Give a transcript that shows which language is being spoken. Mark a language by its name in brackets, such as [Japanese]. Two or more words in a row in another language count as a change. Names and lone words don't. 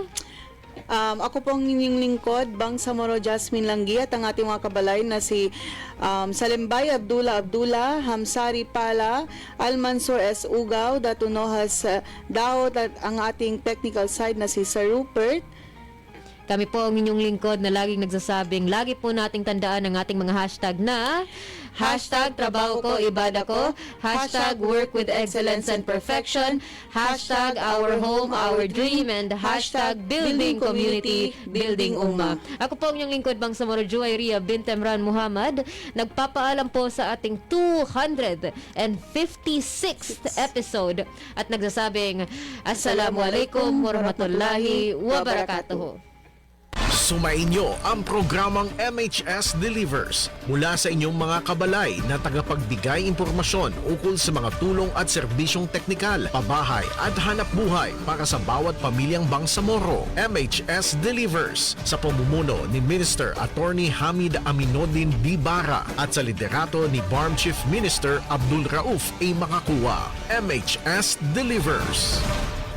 [Filipino] ako pong inyong lingkod, Bangsamoro Jasmine Langgi, at ang ating mga kabalay na si Salembay Abdullah, Hamsari Pala, Almansor S. Ugaw, Datunohas Daot, at ang ating [English] technical side [Filipino] na si Sir Rupert. Kami po ang inyong lingkod na laging nagsasabing lagi po nating tandaan ang ating mga hashtag na #trabaho ko, ibada ko, [English] #work with excellence and perfection, #our home, our dream, and #building community, building umma. [Filipino] Ako po ang inyong lingkod, Bangsamoro Juwayria bint Emran Muhammad, [Arabic] nagpapaalam po sa ating 256th episode at nagsasabing السلام عليكم ورحمة الله وبركاته. [Filipino] Sumainyo ang programang MHS Delivers mula sa inyong mga kabalay na tagapagbigay impormasyon ukol sa mga tulong at serbisyong teknikal, pabahay at hanap buhay para sa bawat pamilyang Bangsamoro. MHS Delivers sa pamumuno ni Minister Attorney Hamid Aminuddin B. Bara at sa liderato ni BARM Chief Minister Abdul Rauf A. Makakuwa. MHS Delivers.